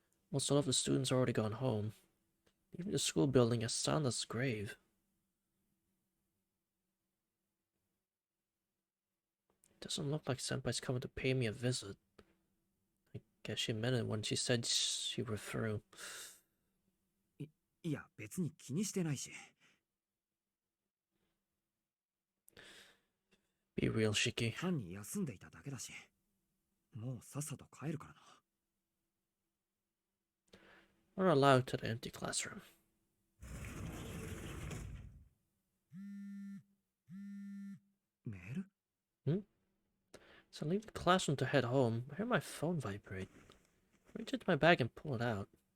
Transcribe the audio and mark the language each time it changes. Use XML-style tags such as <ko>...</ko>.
<en>Most all of the students are already gone home. Even the school building is silent as the grave. It doesn't look like Senpai's coming to pay me a visit. I guess she meant it when she said she were through.</en> <ja>いや、別に気にしてないし。</ja> <en>Be real, Shiki.</en> <ja>単に休んでいただけだし。もうさっさと帰るからな。</ja> <en>We're allowed to the empty classroom.</en> <ja>メール</ja> <en>So I leave the classroom to head home. I hear my phone vibrate. I reach into my bag and pull it out.</en>